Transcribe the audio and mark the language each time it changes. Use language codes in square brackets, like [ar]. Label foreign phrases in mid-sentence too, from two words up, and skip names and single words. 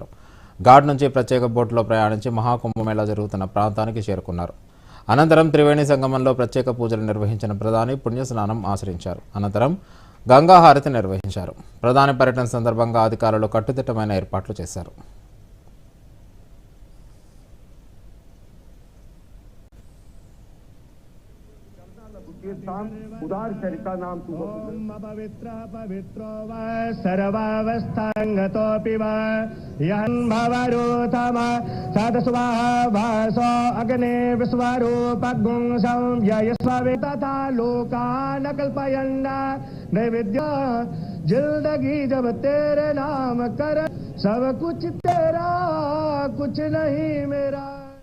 [te] ఘాట్ నుంచి ప్రత్యేక బోట్లో ప్రయాణించి మహాకుంభమేళా జరుగుతున్న ప్రాంతానికి చేరుకున్నారు. అనంతరం త్రివేణి సంగమంలో ప్రత్యేక పూజలు నిర్వహించిన ప్రధాని పుణ్య స్నానం ఆచరించారు. అనంతరం గంగా హారతి నిర్వహించారు. ప్రధాని పర్యటన సందర్భంగా అధికారులు కట్టుదిట్టమైన ఏర్పాట్లు చేశారు. [sa] उदार चरिता नाम पवित्र पवित्रो वा सर्वावस्थांगतोऽपि वा यहं भवरूथम सदस्वाहा वासो अग्ने विश्वरूपगुं संयस्वे तथा लोकान् कल्पयन्ना नैवेद्य [hi] जिंदगी जब तेरे नाम कर सब कुछ तेरा कुछ नहीं मेरा।